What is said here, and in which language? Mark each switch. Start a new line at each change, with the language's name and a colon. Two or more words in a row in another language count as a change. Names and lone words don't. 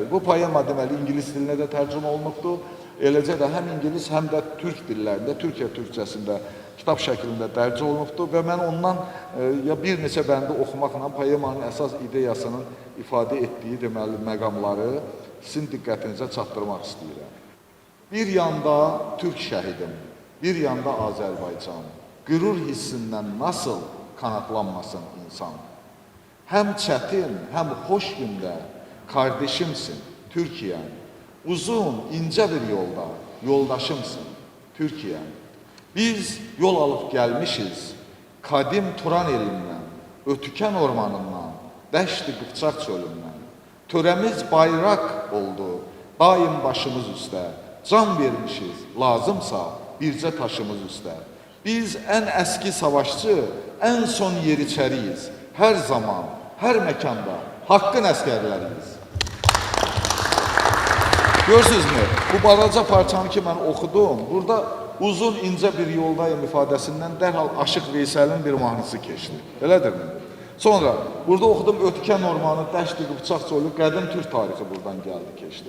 Azerbaijani: Bu poema deməli İngilis dilinə də tərcümə olunubdur. Eləcə də həm İngilis, həm də türk dillərində, Türkiyə türkçəsində kitab şəklində dərc olunubdur və mən ondan bir neçə bəndi oxumaqla poemanın əsas ideyasının ifadə etdiyi deməli məqamları sizin diqqətinizə çatdırmaq istəyirəm. Bir yanda türk şəhidim, bir yanda Azərbaycan.
Turkish: Qürur hissindən nasıl kanatlanmasın insan?
Azerbaijani: Həm çətin, həm xoş gündə
Turkish: kardeşimsin Türkiye. Uzun, ince bir yolda yoldaşımsın Türkiye. Biz yol alıp gelmişiz kadim Turan elinden, Ötüken ormanından, Dəşti Qıpçaq çölündən. Töremiz bayrak oldu, daim başımız üstə. Can vermişiz, lazımsa bircə taşımız üstə. Biz en eski savaşçı, en son yeriçəriyiz. Her zaman, her mekanda hakkın əsgərləriyiz.
Azerbaijani: Görürsünüzmü? Bu balaca parçanı ki mən oxudum, burada
Turkish: uzun ince bir yoldayım
Azerbaijani: ifadəsindən dərhal Aşıq Veysəlin bir mahnısı keçdi. Elədirmi? Sonra burada oxudum Ötüken ormanı, Dəşti Qıpçaq çölü, qədim türk tarixi buradan gəldi, keçdi.